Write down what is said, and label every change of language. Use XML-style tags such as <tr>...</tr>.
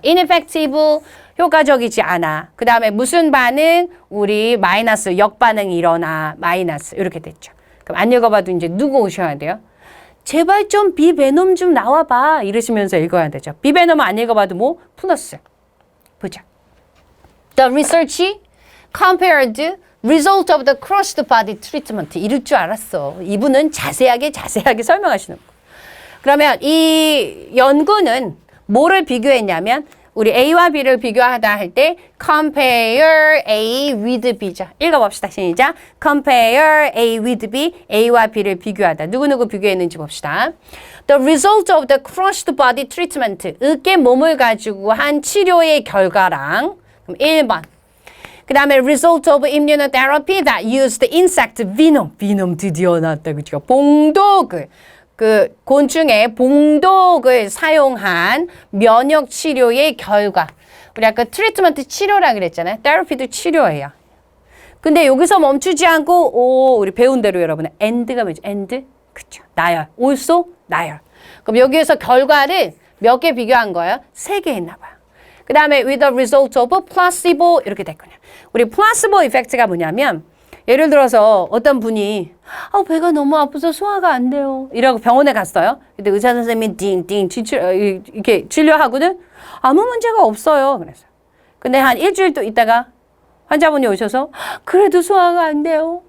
<ko>ineffective 효과적이지 않아. 그 다음에 무슨 반응? 우리 마이너스 역반응이 일어나. 마이너스 이렇게 됐죠. 그럼 안 읽어봐도 이제 누구 오셔야 돼요? 제발 좀 비베놈 좀 나와봐. 이러시면서 읽어야 되죠. 비베놈 안 읽어봐도 뭐? 플러스. 보자.</ko> <en>The research compared result of the crushed body treatment.</en> <ko>이럴 줄 알았어. 이분은 자세하게 설명하시는 거예요. 그러면 이 연구는 뭐를 비교했냐면 우리 A와 B를 비교하다 할 때</ko> <en>compare A with B</en> <ko>죠. 읽어봅시다. 시작.</ko> <en>compare A with B,</en> <ko>A와 B를 비교하다. 누구누구 비교했는지 봅시다.</ko> <en>The result of the crushed body treatment.</en> <ko>으깨 몸을 가지고 한 치료의 결과랑 그럼 1번. 그 다음에</ko> <en>result of immunotherapy that used insect venom.</en> <ko>venom 드디어 나왔다. 그죠? 봉독을. 그 곤충의 봉독을 사용한 면역 치료의 결과. 우리 아까 트리트먼트 치료라 그랬잖아요. 테라피도 치료예요. 근데 여기서 멈추지 않고 우리 배운 대로 여러분 end가 뭐죠? end? 그쵸. 나열. also 나열. 그럼 여기에서 결과를 몇 개 비교한 거예요? 3개 했나 봐요. 그 다음에</ko> <en>with the result of placebo</en> <ko>이렇게 됐거든요. 우리 placebo effect's 뭐냐면 예를 들어서 어떤 분이 배가 너무 아파서 소화가 안 돼요. 이라고 병원에 갔어요. 근데 의사 선생님이 띵띵 이렇게 진료하고는 아무 문제가 없어요. 그래서 근데 한 일주일 또 있다가 환자분이 오셔서 그래도 소화가 안 돼요.</ko>